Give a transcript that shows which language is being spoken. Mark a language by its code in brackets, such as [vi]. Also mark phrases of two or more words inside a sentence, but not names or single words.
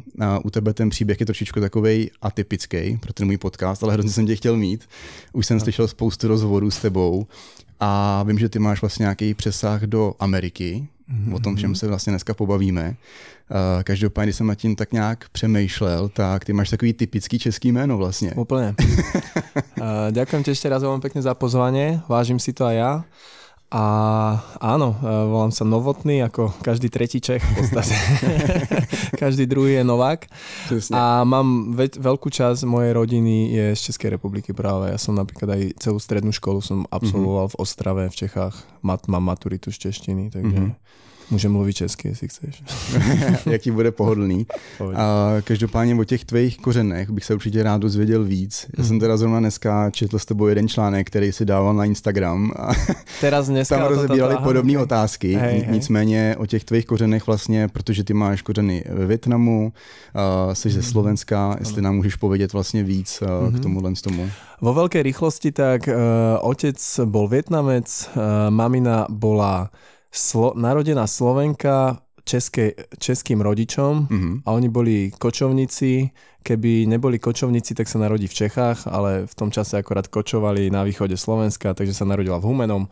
[cs] A u tebe ten příběh je trošičku takovej atypický pro ten můj podcast, ale hrozně jsem tě chtěl mít. Už jsem slyšel spoustu rozhovorů s tebou a vím, že ty máš vlastně nějaký přesah do Ameriky. O tom všem se vlastně dneska pobavíme. Každopádně, když jsem nad tím tak nějak přemýšlel, tak ty máš takový typický český jméno vlastně. [sk] Úplne. Ďakujem ti ešte raz veľmi pekne za pozvanie, vážim si to aj ja. A áno, volám sa Novotný, ako každý tretí Čech v podstate. Každý druhý je Novák. Přesne. A mám veľkú časť mojej rodiny je z Českej republiky práve. Ja som napríklad aj celú strednú školu som absolvoval v Ostrave v Čechách. Mám maturitu z češtiny, [cs] takže můžem mluvit česky, jestli chceš. Jak ti bude pohodlný. A každopádně o těch tvých kořenech bych se určitě rád dozvěděl víc. Já jsem teda zrovna dneska četl s tebou jeden článek, který si dával na Instagram. A tam rozebírali podobné otázky. Hej. Nicméně o těch tvých kořenech vlastně, protože ty máš kořeny ve Vietnamu, jsi ze Slovenska, jestli nám můžeš povědět vlastně víc k tomuhle z tomu. [sk] Vo veľkej rýchlosti tak otec bol Vietnamec, mamina bola narodená Slovenka českým rodičom a oni boli kočovníci. Keby neboli kočovníci, tak sa narodí v Čechách, ale v tom čase akorát kočovali na východe Slovenska, takže sa narodila v Humennom.